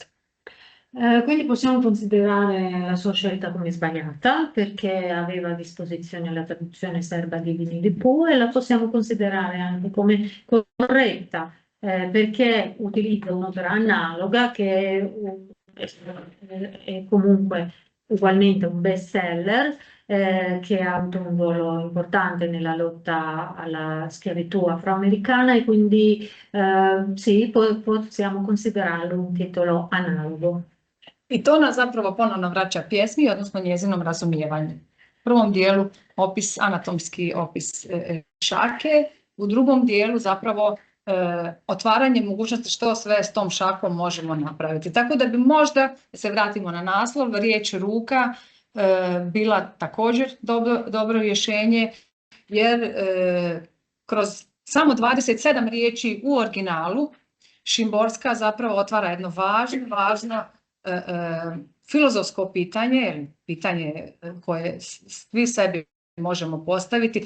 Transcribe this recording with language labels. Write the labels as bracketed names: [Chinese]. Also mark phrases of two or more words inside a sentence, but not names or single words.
[Italian] Quindi possiamo considerare la sua scelta come sbagliata perché aveva a disposizione la traduzione serba di Winnie the Pooh e la possiamo considerare anche come corretta perché utilizza un'opera analoga che è comunque ugualmente un best seller che ha avuto un ruolo importante nella lotta alla schiavitù afroamericana e quindi sì, possiamo considerarlo un titolo analogo. [Croatian] I to nas zapravo ponovno vraća pjesmi, odnosno njezinom razumijevanju. U prvom dijelu anatomski opis šake, u drugom dijelu zapravo otvaranje mogućnosti što sve s tom šakom možemo napraviti. Tako da bi možda, se vratimo na naslov, riječ ruka bila također dobro rješenje, jer kroz samo 27 riječi u originalu Šimborska zapravo otvara jedno važno filozofsko pitanje koje svi sebi možemo postaviti.